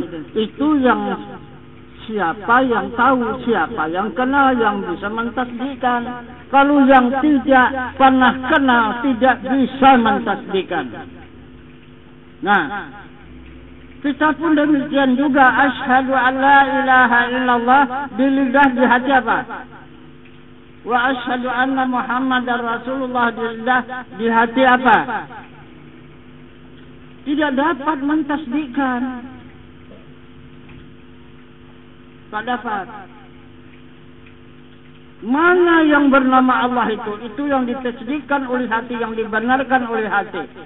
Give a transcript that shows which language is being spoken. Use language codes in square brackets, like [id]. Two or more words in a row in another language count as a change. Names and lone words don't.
[id] Itu yang siapa yang tahu, siapa yang kenal, yang bisa mentasbihkan. Kalau yang tidak pernah kenal, tidak bisa mentasbihkan. Nah, kita pun demikian juga. [ar] أشهد أن لا إله إلا الله, [id] di lidah, di hati apa? [ar] وأشهد أن محمدا رسول الله, [id] di lidah, di hati apa? Tidak dapat mentasbihkan. Tak dapat. Mana yang bernama Allah itu yang ditasbihkan oleh hati, yang dibenarkan oleh hati.